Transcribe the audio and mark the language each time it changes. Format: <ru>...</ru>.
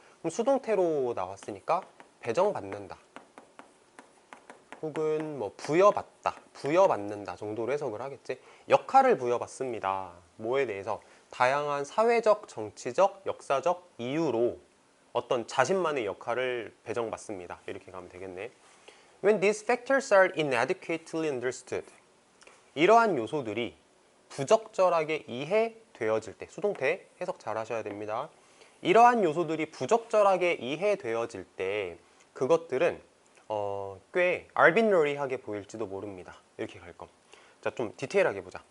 <ko>그럼 수동태로 나왔으니까 배정받는다 혹은 뭐 부여받다, 부여받는다 정도로 해석을 하겠지. 역할을 부여받습니다. 뭐에 대해서? 다양한 사회적, 정치적, 역사적 이유로 어떤 자신만의 역할을 배정받습니다. 이렇게 가면 되겠네.</ko> <en>When these factors are inadequately understood.</en> <ko>이러한 요소들이 부적절하게 이해되어질 때, 수동태 해석 잘 하셔야 됩니다. 이러한 요소들이 부적절하게 이해되어질 때 그것들은 꽤 arbitrary하게 보일지도 모릅니다. 이렇게 갈 겁. 자, 좀 디테일하게 보자.</ko>